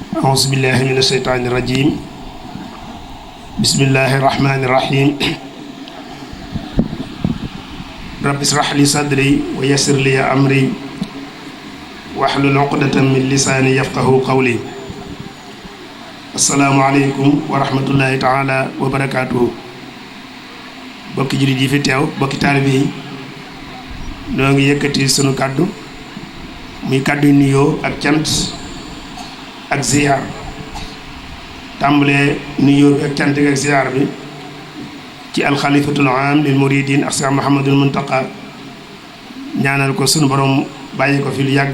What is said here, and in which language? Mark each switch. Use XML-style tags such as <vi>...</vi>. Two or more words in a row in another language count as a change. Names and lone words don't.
<ar>أعوذ بالله من الشيطان الرجيم بسم الله الرحمن الرحيم رب اشرح لي صدري ويسر لي أمري واحلل عقدة من لساني يفقهوا قولي السلام عليكم ورحمة الله تعالى وبركاته</ar> <wo>bokki jullit yi fi teew bokki taalibe yi noo ngi yëkkati sunu kàddu muy kàddu yu nuyoo ak cant ak ziyaar tàmbalee nuyoo bi ak cant ak ziyaar bi ci</wo> <ar>الخليفة العام للمريدين</ar> <wo>ak Seex Muhammadul Muntaqa ñaanal ko sunu borom bàyyi ko fi lu yàgg</wo>